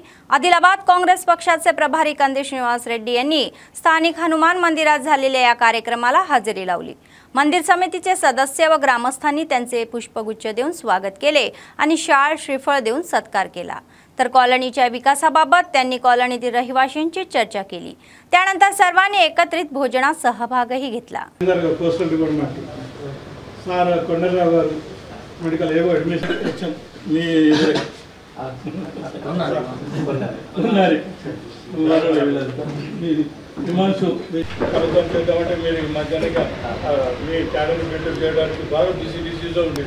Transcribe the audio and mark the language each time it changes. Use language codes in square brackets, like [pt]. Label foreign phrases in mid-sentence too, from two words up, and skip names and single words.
[mr] आदिलाबाद काँग्रेस पक्षाचे प्रभारी कंदी श्रीनिवास रेड्डी यांनी स्थानिक हनुमान मंदिरात झालेल्या या कार्यक्रमाला हजेरी लावली। मंदिर समितीचे सदस्य व ग्रामस्थांनी त्यांचे पुष्पगुच्छ देऊन स्वागत केले आणि शाल श्रीफळ देऊन सत्कार केला। तर कॉलनीच्या विकासाबाबत त्यांनी कॉलनीतील रहिवाशांची चर्चा केली। त्यानंतर सर्वांनी एकत्रित भोजनात सहभागही घेतला। [te] సార్ కొండలరావు గారు మెడికల్ ఏవో అడ్మిషన్ వచ్చాం మీ హిమాంశు కలుద్దాం చేద్దామంటే మీరు మధ్యాహ్నంగా మీ క్యాడర్ మెయింటైన్ చేయడానికి బాగా బిజీగా ఉండేది।